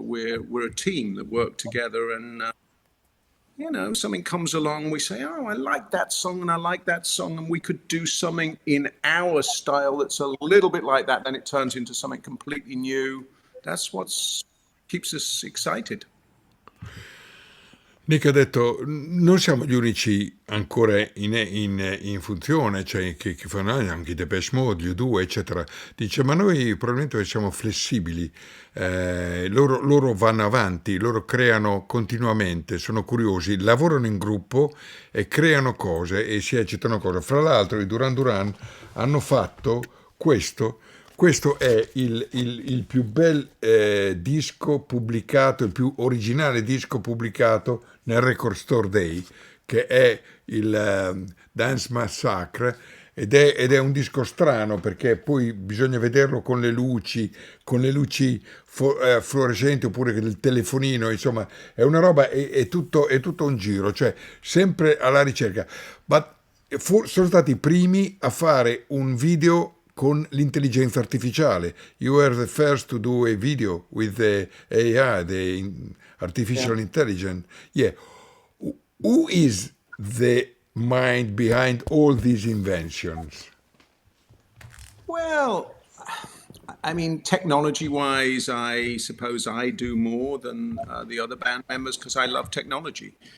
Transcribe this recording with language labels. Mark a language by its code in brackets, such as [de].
[en] We're a team that work together, and something comes along, we say, "Oh, I like that song, and I like that song, and we could do something in our style that's a little bit like that." Then it turns into something completely new. That's what keeps us excited. [it] Nick ha detto, non siamo gli unici ancora in funzione, cioè che fanno anche i Depeche Mode, gli U2, eccetera. Dice, ma noi probabilmente siamo flessibili, loro vanno avanti, loro creano continuamente, sono curiosi, lavorano in gruppo e creano cose e si eccitano cose. Fra l'altro i Duran Duran hanno fatto questo. Questo è il più bel disco pubblicato, il più originale disco pubblicato nel Record Store Day, che è il Dance Massacre, ed è un disco strano perché poi bisogna vederlo con le luci fluorescenti oppure del telefonino, insomma, è una roba, è tutto un giro, cioè sempre alla ricerca. Ma sono stati i primi a fare un video con l'intelligenza artificiale. [en] You were the first to do a video with the AI, the Yeah. artificial intelligence. Yeah. Who is the mind behind all these inventions? Well, I mean, technology-wise, I suppose I do more than the other band members because I love technology.